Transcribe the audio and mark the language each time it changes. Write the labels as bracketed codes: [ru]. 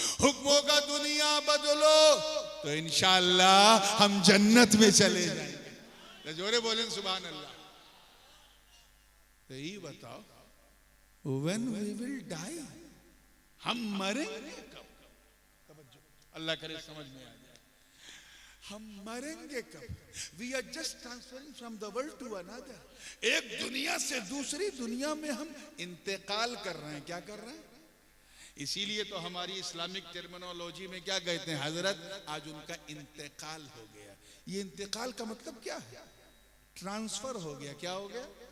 [hi] हुक्मों का दुनिया बदलो तो इंशाअल्लाह हम जन्नत में चले जाएंगे। जोरे बोलें सुभान अल्लाह। तो ये बताओ, [en] when we will die, [hi] हम मरेंगे कब? अल्लाह करे समझ में आ जाए। हम मरेंगे कब? [en] We are just transferring from the world to another. [hi] एक दुनिया से दूसरी दुनिया में हम इंतकाल कर रहे हैं। क्या कर रहे हैं? इसीलिए तो हमारी इस्लामिक टर्मिनोलॉजी में क्या कहते हैं? हजरत आज उनका इंतकाल हो गया। ये इंतकाल का मतलब क्या है? ट्रांसफर हो गया। क्या हो गया?